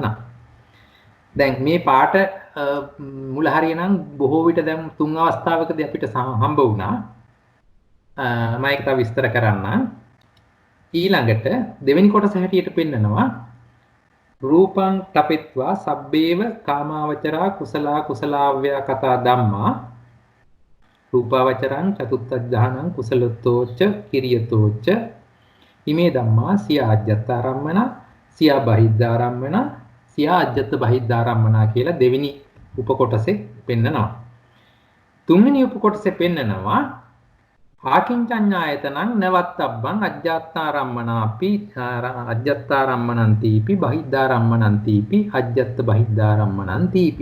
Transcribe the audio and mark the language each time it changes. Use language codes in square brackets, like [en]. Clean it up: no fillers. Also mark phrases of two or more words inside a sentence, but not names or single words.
[si] දැන් මේ පාට මුල හරියනම් බොහෝ විට දැන් තුන් අවස්ථාවකදී අපිට හම්බ වුණා. මම ඒක තව විස්තර කරන්න. ඊළඟට දෙවෙනි කොටස හැටියට පෙන්නනවා [pi] රූපං තපෙත්වා සබ්බේව කාමාවචරා කුසලා කුසලාව්‍ය කතා ධම්මා රූපාවචරං චතුත්ථඥානං කුසලතෝච කිරියතෝච ඉමේ ධම්මා සියා අජ්ජත්තාරම්මන සියා බහිද්ධාරම්මන සියා අජ්ජත් බහිද්ධාරම්මන [si] කියලා දෙවෙනි උපකොටසේ පෙන්නනවා. තුන්වෙනි උපකොටසේ පෙන්නනවා [pi] ආකින්චඤ්ඤායතනං නවත්තබ්බං අජ්ජත්තාරම්මනාපි අජ්ජත්තාරම්මනන්තිපි බහිද්ධාරම්මනන්තිපි අජ්ජත් බහිද්ධාරම්මනන්තිපි.